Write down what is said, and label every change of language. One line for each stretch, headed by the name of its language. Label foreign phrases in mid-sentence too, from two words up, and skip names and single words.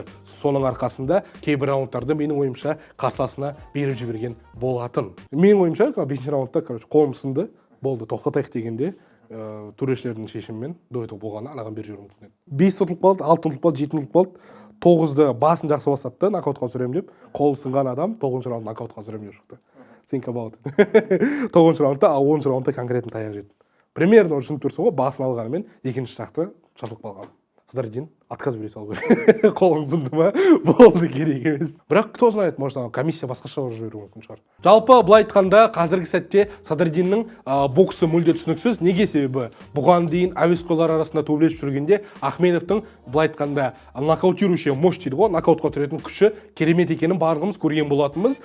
Kazakh: Соның арқасында кейбір раундтарды менің ойымша қарсыласына беріп жіберген болатын. Менің ойымша 5-ші раундта қолым сынды, болды, тоқтатайық дегенде төрешілердің шешімімен дуэт болғаны анаған беріп жіберу мүмкін еді. 5 ұтылып қалды, 6 ұтылып қалды, 7 ұтылып қалды. 9-ды басын жақсы бастатты, нокаутқа түсірем деп, қолы сынған адам 9-ші раунд нокаутқа түсірем деп шықты.
English: Think about it.
Kazakh: 9-ші раундта, 10-ші раундта конкретно таяқ жеді. Примерно түсініп тұрсың ғой, басын алғанымен екінші жақты шатылып қалған. Садриддин отказ бере салу керек. Қолың сынды ма? Болды, керек емес. Бірақ
Russian: кто знает, может комиссия
Kazakh: басқаша жіберуі мүмкін шығар. Жалпы былай айтқанда қазіргі сәтте Садриддиннің боксы мүлде түсініксіз. Неге? Себебі бұған дейін әуесқойлар арасында төбелесіп жүргенде Ахмедовтың былай айтқанда
Russian: нокаутирующий мощь
Kazakh: дейді ғой, нокаутқа түсіретін күші керемет екенін барлығымыз көрген болатынбыз.